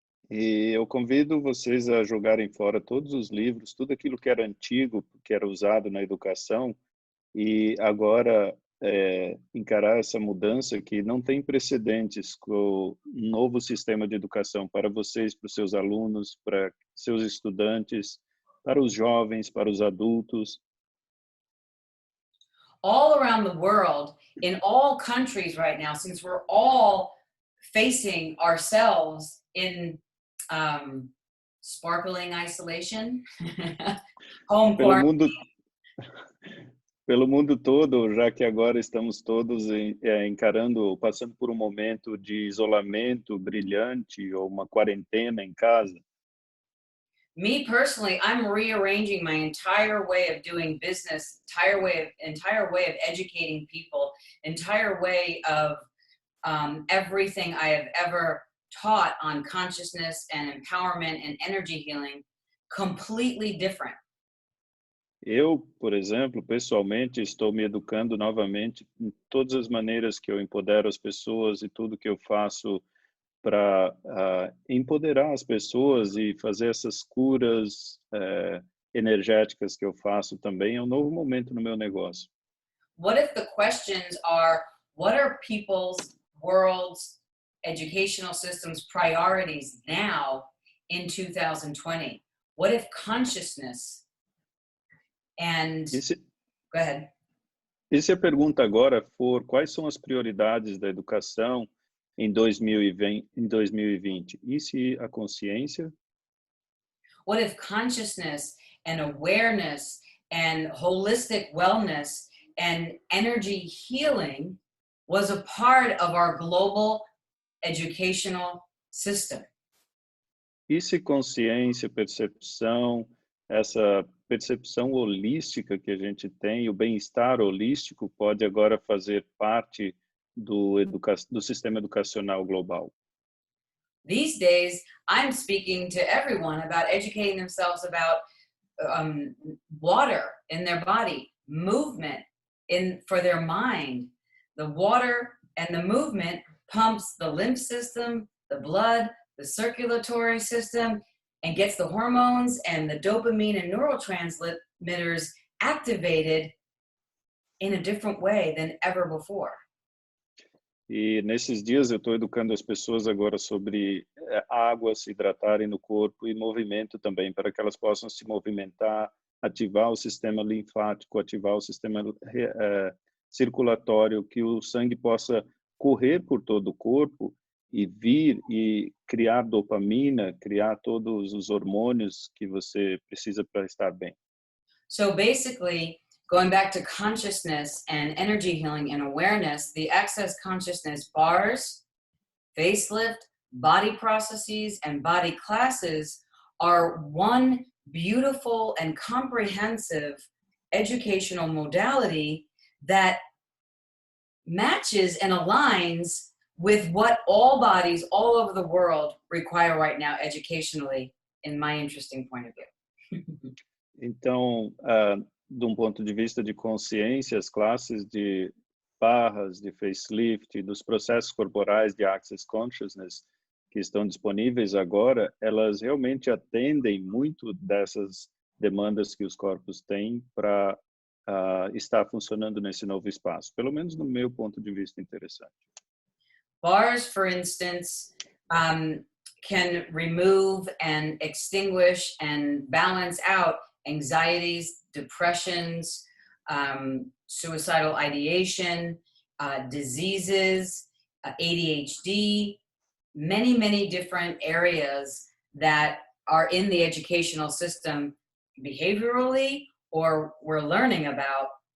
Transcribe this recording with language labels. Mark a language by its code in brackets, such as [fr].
[pt] E eu convido vocês a jogarem fora todos os livros, tudo aquilo que era antigo, que era usado na educação, e agora encarar essa mudança que não tem precedentes com o novo sistema de educação para vocês, para os seus alunos, para seus estudantes, para os jovens, para os adultos. [en] All around the world, in all countries right now, since we're all facing ourselves in sparkling isolation, home quarantine. [pt] Pelo mundo todo, já que agora estamos todos passando por um momento de isolamento brilhante ou uma quarentena em casa. [en] Me personally, I'm rearranging my entire way of doing business, entire way of educating people, entire way of everything I have ever taught on consciousness and empowerment and energy healing, completely different. [pt] Eu, por exemplo, pessoalmente, estou me educando novamente em todas as maneiras que eu empodero as pessoas e tudo que eu faço para empoderar as pessoas e fazer essas curas energéticas que eu faço também. É um novo momento no meu negócio. [en] What if the questions are, what are people's world's educational systems priorities now in 2020? What if consciousness and go ahead. [pt] E se a pergunta agora for quais são as prioridades da educação em 2020? E se a consciência? [en] What if consciousness and awareness and holistic wellness and energy healing was a part of our global educational system? [pt] E se consciência, percepção, essa percepção holística que a gente tem, o bem-estar holístico, pode agora fazer parte do sistema educacional global? [en] These days, I'm speaking to everyone about educating themselves about water in their body, movement for their mind. The water and the movement pumps the lymph system, the blood, the circulatory system, and gets the hormones and the dopamine and neurotransmitters activated in a different way than ever before. [pt] E nesses dias eu estou educando as pessoas agora sobre água, se hidratarem no corpo e movimento também, para que elas possam se movimentar, ativar o sistema linfático, ativar o sistema circulatório, que o sangue possa correr por todo o corpo e vir e criar dopamina, criar todos os hormônios que você precisa para estar bem. [en] So basically, going back to consciousness and energy healing and awareness, the Access Consciousness bars, facelift, body processes, and body classes are one beautiful and comprehensive educational modality that matches and aligns with what all bodies all over the world require right now educationally, in my interesting point of view. [pt] Então, de um ponto de vista de consciência, as classes de barras, de facelift, dos processos corporais de Access Consciousness que estão disponíveis agora, elas realmente atendem muito dessas demandas que os corpos têm para estar funcionando nesse novo espaço, pelo menos no meu ponto de vista interessante. [en] Bars, for instance, can remove and extinguish and balance out anxieties, depressions, suicidal ideation, diseases, ADHD, many different areas that are in the educational system behaviorally or we're learning about.